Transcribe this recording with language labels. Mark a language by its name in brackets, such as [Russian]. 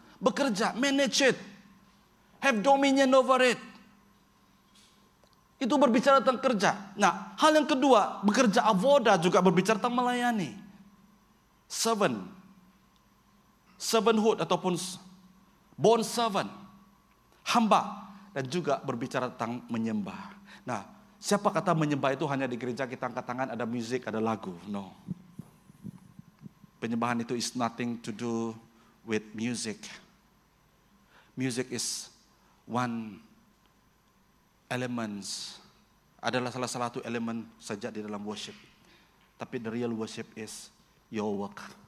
[Malay] Bekerja, [English] manage it, have dominion over it. [Malay] Itu berbicara tentang kerja. Nah, hal yang kedua, bekerja avoda juga berbicara tentang melayani. Servanthood ataupun bond servant, hamba, dan juga berbicara tentang menyembah. Nah, siapa kata menyembah itu hanya di gereja kita angkat tangan, ada musik, ada lagu? No. Penyembahan itu [English] is nothing to do with music. Music is one elements, [Malay] adalah salah satu elemen saja di dalam worship. Tapi [English] the real worship is your work.